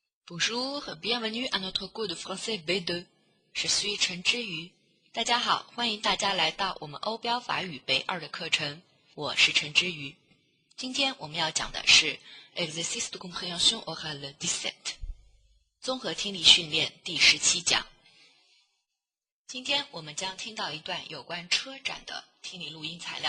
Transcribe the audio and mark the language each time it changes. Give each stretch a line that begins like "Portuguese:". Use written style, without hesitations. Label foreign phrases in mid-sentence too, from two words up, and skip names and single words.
French: Bonjour, bienvenue à notre cours de français B2. Je suis 陈之瑜。
Chinese: 大家好，欢迎大家来到我们欧标法语B2的课程。我是陈之瑜。今天我们要讲的是
French: Exercice de compréhension orale
Chinese: 17，综合听力训练第17讲。今天我们将听到一段有关车展的听力录音材料。